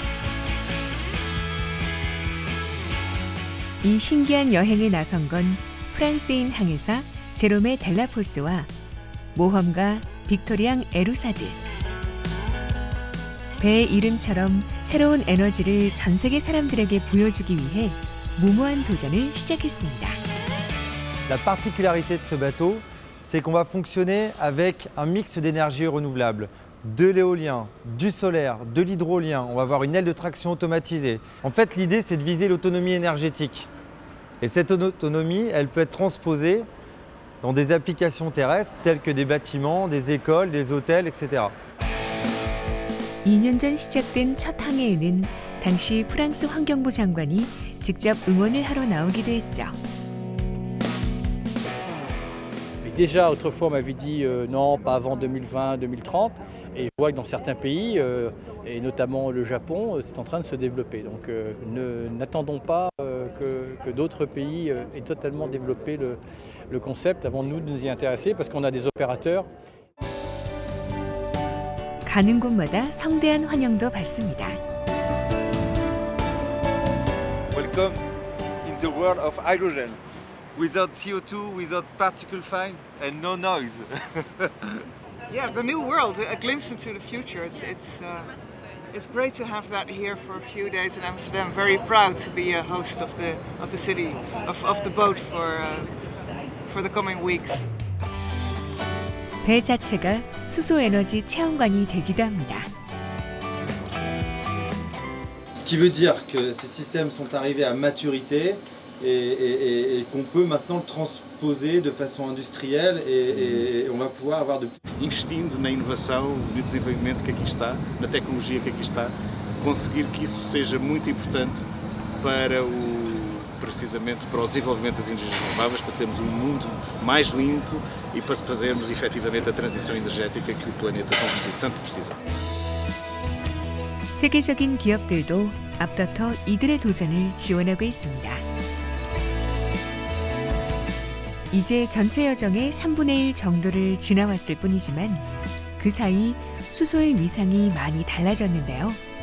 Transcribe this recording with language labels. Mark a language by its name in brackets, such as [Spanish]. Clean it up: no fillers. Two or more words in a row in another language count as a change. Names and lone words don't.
[Korean] 이 신기한 여행에 나선 건 프랑스인 항해사 제롬의 델라포스와 모험가 빅토리앙 에루사드. 배의 이름처럼 새로운 에너지를 전 세계 사람들에게 보여주기 위해 무모한 도전을 시작했습니다. [French] La particularité de ce bateau, c'est qu'on va fonctionner avec un mix d'énergie renouvelable, de l'éolien, du solaire, de l'hydrolien. On va avoir une aile de traction automatisée. En fait, l'idée, c'est de viser l'autonomie énergétique. Et cette autonomie, elle peut être transposée dans des applications terrestres telles que des bâtiments, des écoles, des hôtels, etc. [Korean] 2년 전 시작된 첫 항해에는 당시 프랑스 환경부 장관이 직접 응원을 하러 나오기도 했죠. [French] Déjà, autrefois, on m'avait dit non, pas avant 2020, 2030. Et je vois que dans certains pays, et notamment le Japon, c'est en train de se développer. Donc n'attendons pas que d'autres pays aient totalement développé le concept avant nous de nous y intéresser, parce qu'on a des opérateurs. [Korean] 가는 곳마다 성대한 환영도 받습니다. [English] Welcome in the world of hydrogen. Without CO2, without particle fine, and no noise. Yeah, the new world, a glimpse into the future. It's great to have that here for a few days in Amsterdam. Very proud to be a host of the city, of the boat for the coming weeks. [Korean] 배 자체가 수소 에너지 체험관이 되기도 합니다. [French] Ce qui veut dire que ces systèmes sont arrivés à maturité et qu'on peut maintenant le transposer de façon industrielle et on va pouvoir avoir de... [Portuguese] Investindo na inovação, no desenvolvimento que aqui está, na tecnologia que aqui está, conseguir que isso seja muito importante para precisamente para o desenvolvimento das energias renováveis, para termos um mundo mais limpo e para fazermos efetivamente a transição energética que o planeta tanto precisa. [Korean] 세계적인 기업들도 앞다퉈 이들의 도전을 지원하고 있습니다. 이제 전체 여정의 3분의 1 정도를 지나왔을 뿐이지만 그 사이 수소의 위상이 많이 달라졌는데요.